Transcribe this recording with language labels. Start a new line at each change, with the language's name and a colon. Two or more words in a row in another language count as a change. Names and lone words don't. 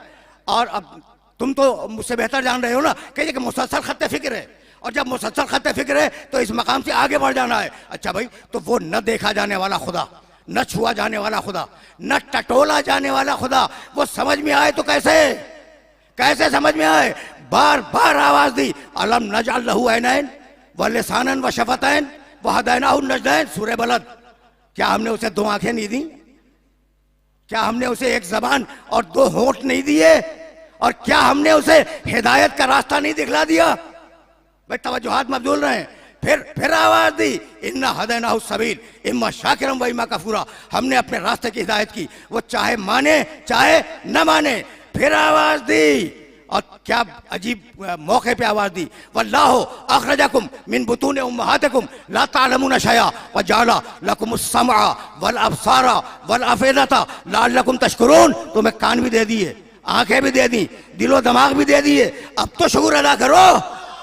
Hindi: और अब तुम तो मुझसे बेहतर जान रहे हो ना कि मुसलसल खत्ते फिक्र है, और जब मुसलसल खत्ते फिक्र है तो इस मकाम से आगे बढ़ जाना है। अच्छा भाई, तो वो न देखा जाने वाला खुदा, न छुआ जाने वाला खुदा, न टटोला जाने वाला खुदा, वो समझ में आए तो कैसे समझ में आए? बार बार आवाज दी,
Arabic: ألم نجعل له عينين ولسانا وشفتين وهديناه النجدين,
Hindi: सूरह बलद। क्या हमने उसे दो आंखें नहीं दी? क्या हमने उसे एक जबान और दो होंठ नहीं दिए? और क्या हमने उसे हिदायत का रास्ता नहीं दिखला दिया? भाई तवज्जुहात मबजूल रहे। फिर आवाज दी,
Arabic: إنا هديناه السبيل إما شاكرا وإما كفورا.
Hindi: हमने अपने रास्ते की हिदायत की, वो चाहे माने चाहे न माने। फिर आवाज दी, और क्या अजीब मौके पे आवाज दी,
Arabic: والله أخرجكم من بطون أمهاتكم لا تعلمون شيئا وجعل لكم السمع والأبصار والأفئدة لعلكم تشكرون.
Hindi: तुम्हें कान भी दे दिए, आंखें भी दे दी, दिलो दिमाग भी दे दिए, अब तो शुक्र अदा करो।